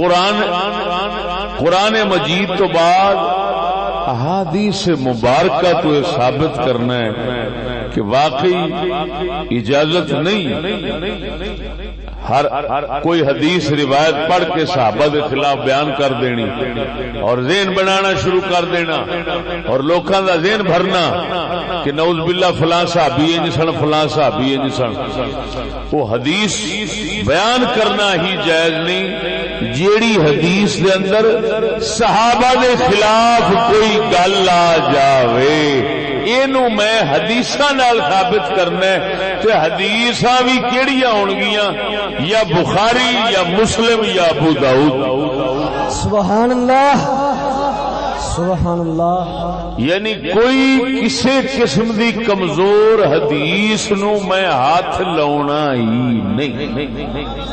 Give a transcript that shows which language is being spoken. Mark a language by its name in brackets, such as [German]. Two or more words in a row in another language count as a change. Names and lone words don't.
[Punjabi] قرآن مجید تو بعد احادیث مبارکہ تو یہ ثابت کرنا ہے کہ واقعی اجازت نہیں ہر کوئی حدیث روایت پڑھ کے صحابہ کے خلاف بیان کر دینی اور ذہن بنانا شروع کر دینا اور لوکاں دا ذہن بھرنا کہ [Arabic] نعوذ باللہ [Punjabi] فلاں صحابی انج سن فلاں صحابی انج سن. وہ حدیث بیان کرنا ہی جائز نہیں جیڑی حدیث دے اندر صحابہ دے خلاف کوئی گل آ جاوے اینو میں حدیثاں نال ثابت کرنا ہے. تے حدیثاں بھی کیڑیاں ہون گیاں یا بخاری یا مسلم یا ابو داؤد. [Arabic] سبحان اللہ. سبحان اللہ. [Punjabi] یعنی کوئی کسی قسم دی کمزور حدیث نو میں ہاتھ لاؤنا ہی نہیں.